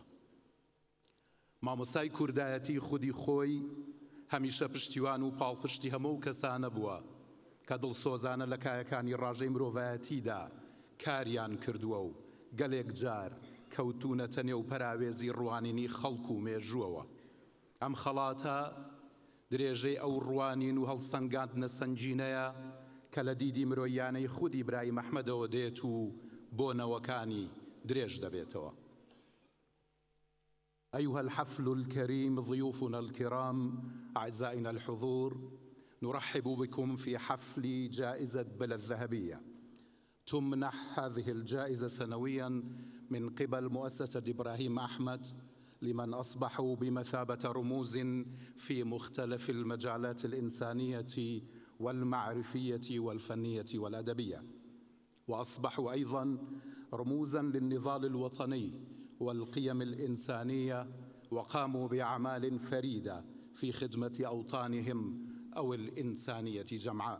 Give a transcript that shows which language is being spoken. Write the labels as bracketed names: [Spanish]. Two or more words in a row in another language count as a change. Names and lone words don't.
[Central Kurdish] مامۆستای کوردایەتی خودی خۆی هەمیشە پشتیوان و پاڵپشتی هەموو کەسانە بووە کە دڵسۆزانە لە کایەکانی ڕاژەی مرۆڤایەتیدا کاریان کردووە و گەلێک جار کەوتونەتە نێو پەراوێزی ڕوانینی خەڵک و مێژووەوە. ئەم خەڵاتە درێژەی ئەو ڕوانین و هەڵسەنگاندنە سەنجینەیە کە لە دیدی مرۆیانەی خودی برای مەحمەدەوە دێت و بۆنەوەکانی درێژ دەبێتەوە. [Arabic] أيها الحفل الكريم ضيوفنا الكرام أعزائنا الحضور، نرحب بكم في حفل جائزة بلا الذهبية. تمنح هذه الجائزة سنويا من قبل مؤسسة إبراهيم أحمد لمن أصبحوا بمثابة رموز في مختلف المجالات الإنسانية والمعرفية والفنية والأدبية، وأصبحوا أيضا رموزا للنضال الوطني والقيم الإنسانية، وقاموا بأعمال فريدة في خدمة أوطانهم أو الإنسانية جمعاء.